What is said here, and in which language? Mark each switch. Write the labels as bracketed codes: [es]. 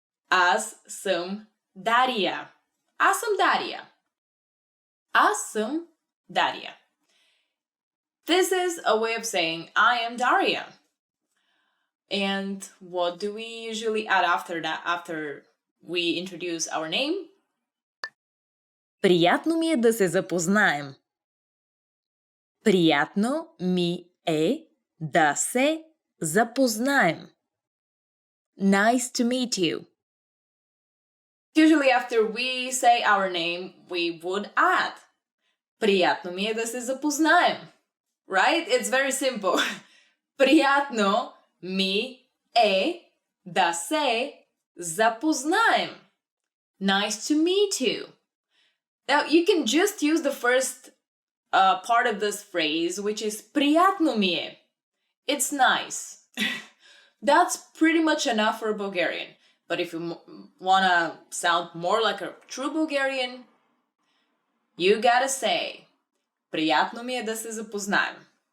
[bg] Аз съм Дария. Аз съм Дария. Аз съм Дария. [en] This is a way of saying I am Daria. And what do we usually add after that, after we introduce our name? [bg] Приятно ми е да се запознаем. Приятно ми е да се запознаем. [en] Nice to meet you. Usually after we say our name, we would add [bg] приятно ми е да се запознаем. [en] Right? It's very simple. [bg] Приятно ми е да се запознаем. [en] Nice to meet you. Now, you can just use the first part of this phrase, which is [bg] приятно ми е. [en] It's nice. That's pretty much enough for Bulgarian. But if you want to sound more like a true Bulgarian, you gotta say [bg] приятно ми е да се запознаем.